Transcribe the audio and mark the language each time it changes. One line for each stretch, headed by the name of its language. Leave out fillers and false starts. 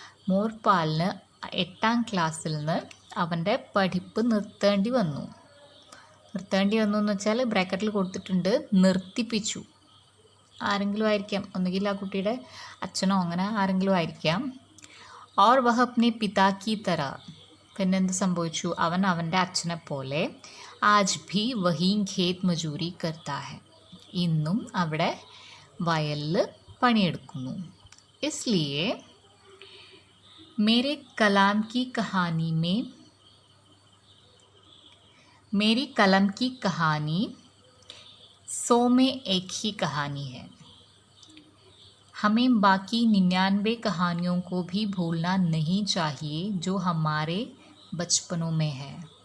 Malayalam: മോർപാലിന് 8ാം ക്ലാസ്സിൽ നിന്ന് അവൻ്റെ പഠിപ്പ് നിർത്തേണ്ടി വന്നു എന്ന് വെച്ചാൽ ബ്രാക്കറ്റിൽ കൊടുത്തിട്ടുണ്ട്, നിർത്തിപ്പിച്ചു. ആരെങ്കിലും ആയിരിക്കാം, ഒന്നുകിൽ ആ കുട്ടിയുടെ അച്ഛനോ അങ്ങനെ ആരെങ്കിലും ആയിരിക്കാം.
Hindi: और वह अपने पिता की तरह,
Malayalam: പിന്നെ എന്ത് സംഭവിച്ചു? അവൻ്റെ അച്ഛനെ പോലെ
Hindi: ആജ് ഭി വഹീ ഖേത് മജൂരി കർത്താ ഹെ,
Malayalam: ഇന്നും അവിടെ വയലിൽ പണിയെടുക്കുന്നു.
Hindi: इसलिए मेरी कलम की कहानी 100 में एक ही कहानी है. हमें बाकी 99 कहानियों को भी भूलना नहीं चाहिए जो हमारे बचपनों में है.